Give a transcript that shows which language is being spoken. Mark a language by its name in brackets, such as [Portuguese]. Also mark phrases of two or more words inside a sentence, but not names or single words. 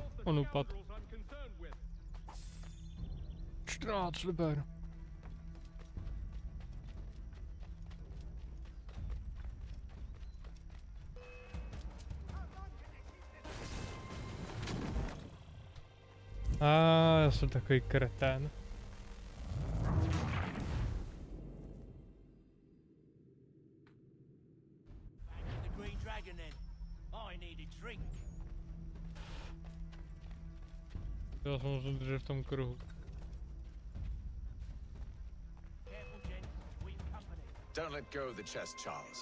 [Czech] On upad. 14 liber. Já jsem takový kretén. [English] The Green Dragon then. I need a drink. [Czech] Já se musím držet v tom kruhu. [English] Don't let go of the chest, Charles.